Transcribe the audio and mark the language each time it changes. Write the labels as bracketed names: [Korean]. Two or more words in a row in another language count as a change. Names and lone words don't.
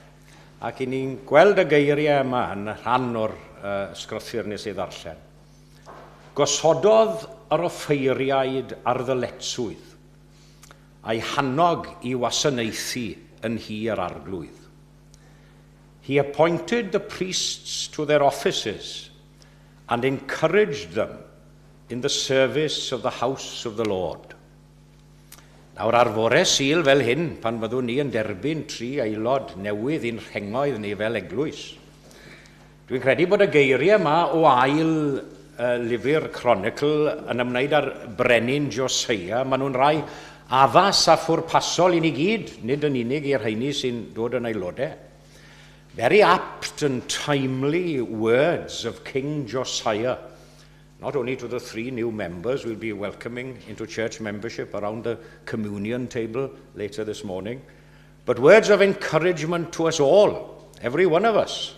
[Welsh] ac i ni'n gweld y geiriau yma yn rhan o'r sgrothyr nes i ddarllen. Gosododd yr offeiriaid ar ddyletswydd, a'i hannog i wasanaethu yn hir arglwydd. [English] He appointed the priests to their offices and encouraged them in the service of the house of the Lord. [Welsh] Nawr ar fore Sul fel hyn, pan fyddwn ni yn derbyn 3 aelod newydd i'n rhengoedd ni fel eglwys. Dwi'n credu bod y geiriau yma o ail lyfr Chronicle yn ymwneud â'r brenin Josiah. Maen nhw'n rai addas a phwrpasol i ni gyd, nid yn unig i'r rheini sy'n dod yn aelodau. [English] Very apt and timely words of King Josiah, not only to the 3 new members we'll be welcoming into church membership around the communion table later this morning, but words of encouragement to us all, every one of us.